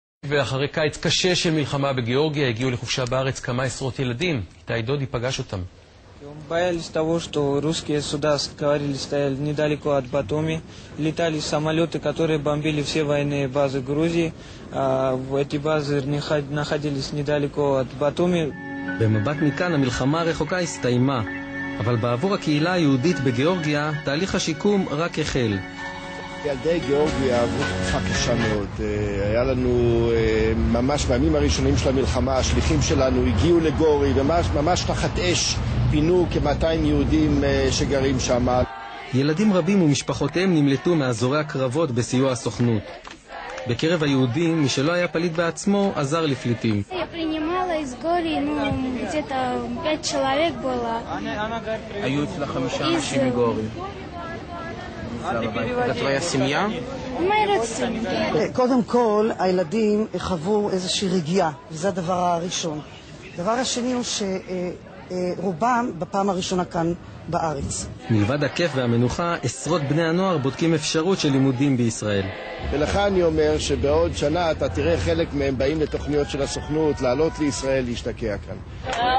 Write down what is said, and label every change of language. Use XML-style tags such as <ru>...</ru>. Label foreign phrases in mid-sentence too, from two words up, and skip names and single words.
<he>ואחרי קיץ קשה של מלחמה בגיאורגיה הגיעו לחופשה בארץ כמה עשרות ילדים. איתי דודי פגש אותם.</he> <ru>Боялись того, что русские суда, говорили, стояли недалеко от Батуми. Летали самолеты, которые бомбили все военные базы Грузии. Эти базы находились недалеко от Батуми.</ru> <he>במבט מכאן המלחמה הרחוקה הסתיימה, אבל בעבור הקהילה היהודית בגיאורגיה תהליך השיקום רק החל. ילדי גיאורגיה עברו תקופה קשה מאוד. היה לנו ממש בימים הראשונים של המלחמה, השליחים שלנו הגיעו לגורי, ממש תחת אש פינו כ-200 יהודים שגרים שם. ילדים רבים ומשפחותיהם נמלטו מאזורי הקרבות בסיוע הסוכנות. בקרב היהודים, מי שלא היה פליט בעצמו, עזר לפליטים.</he> <ru>из Гори, где-то 5 человек было.</ru> <he>היו אצלה 5 אנשים מגורי. זה</he> <ru>твоя семья? мои родственники.</ru> <he>קודם כל, הילדים חוו איזושהי רגיעה, וזה הדבר הראשון. הדבר השני הוא שרובם בפעם הראשונה כאן בארץ. מלבד הכיף והמנוחה, עשרות בני הנוער בודקים אפשרות של לימודים בישראל. ולך אני אומר שבעוד שנה אתה תראה חלק מהם באים לתוכניות של הסוכנות, לעלות לישראל, להשתקע כאן.</he>